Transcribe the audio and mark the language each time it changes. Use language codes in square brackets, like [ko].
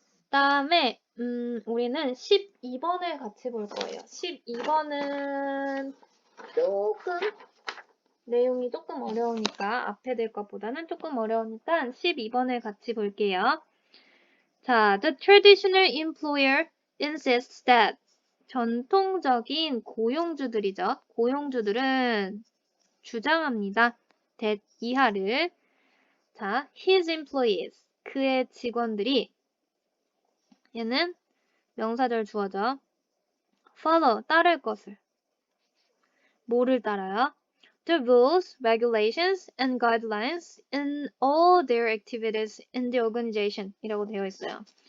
[ko] 다음에 우리는 12번을 같이 볼 거예요. 12번은 내용이 조금 어려우니까 앞에 될 것보다는 조금 어려우니까 12번을 같이 볼게요. [en] 자, the traditional employer insists that [ko] 전통적인 고용주들이죠. [en] 고용주들은 주장합니다. that [ko] 이하를. [en] 자, his employees. [ko] 그의 직원들이 얘는 명사절 주어죠. [en] follow, [ko] 따를 것을. 뭐를 따라요? [en] The rules, regulations, and guidelines in all their activities in the organization 이라고 되어 있어요.